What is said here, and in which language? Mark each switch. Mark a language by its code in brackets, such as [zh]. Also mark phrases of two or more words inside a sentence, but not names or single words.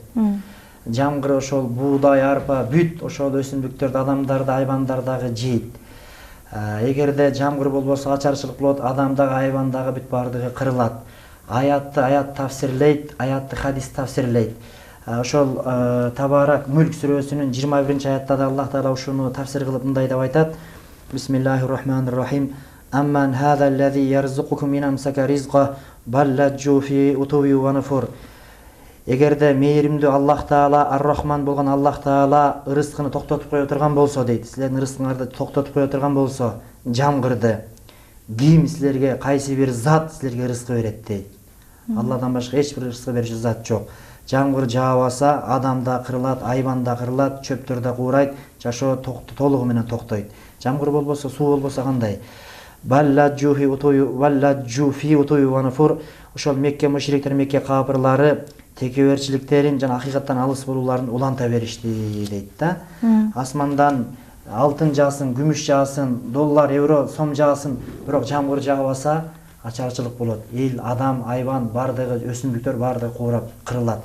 [ky] Жамгыр ошол буудай, арпа, бүт ошол өсүмдүктөрдү адамдарды, айбандардагы жейт. Эгерде жамгыр болбосо ачарчылык болот, адамдагы, айбандагы бүт бардыгы кырылат. Аятты аят тафсирлейт, аятты хадис тафсирлейт. Ошол Табарак Мүлк сүрөсүнүн 21 аятта да Аллах Таала ушуну тафсир кылып мындай деп айтат: [ar] بسم الله الرحمن الرحيم. أمن هذا الذي يرزقكم إن أمسك رزقه بل لجوا في عتو ونفور. [ky] Эгерде мээримдүү Аллах Таала, Ар-Рахман болгон Аллах Таала ырыскыны токтотуп кое турган болсо дейт. Силердин ырыскыңарды токтотуп кое турган болсо, жамгырды, ким силерге, кайсы бир зат силерге рызкы берет дейт. Алладан башка эч бир рызкы берүүчү зат жок. Жамгыр жаабаса, адам да кырылат, айбан да кырылат, чөптөр да куурайт, жашоо толугу менен токтойт. Жамгыр болбосо, суу болбосо кандай? [ar] بل لجوا في عتو ونفور. [ky] Ошол Мекке мушриктер, Мекке капырлары текеберчиликтерин жана акыйкаттан алыс болууларын уланта беришти дейт да. Асмандан алтын жаасын, күмүш жаасын, доллар, евро, сом жаасын, бирок жамгыр жаабаса ачарчылык болот. Эл, адам, айбан бардыгы, өсүмдүктөр бардыгы куурап кырылат.